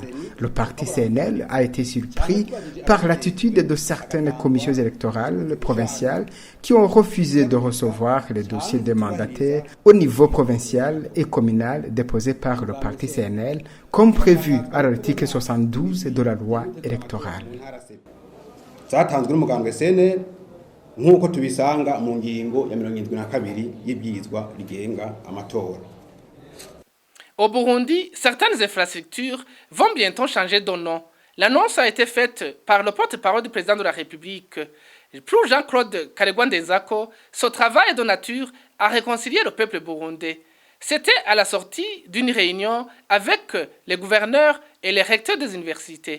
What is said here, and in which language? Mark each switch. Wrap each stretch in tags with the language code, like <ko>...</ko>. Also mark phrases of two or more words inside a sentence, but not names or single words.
<fr>Le parti CNL a été surpris par l'attitude de certaines commissions électorales provinciales qui ont refusé de recevoir les dossiers des mandataires au niveau provincial et communal déposés par le parti CNL, comme prévu à l'article 72 de la loi électorale.</fr> <rn>nk'uko tubisanga mu ngingo ya 72 y'ibwirizwa rigenga amatora.</rn> <fr>Au Burundi, certaines infrastructures vont bientôt changer de nom. L'annonce a été faite par le porte-parole du président de la République. Pour Jean-Claude Karegwandezako, ce travail de nature a réconcilié le peuple burundais. C'était à la sortie d'une réunion avec les gouverneurs et les recteurs des universités.</fr>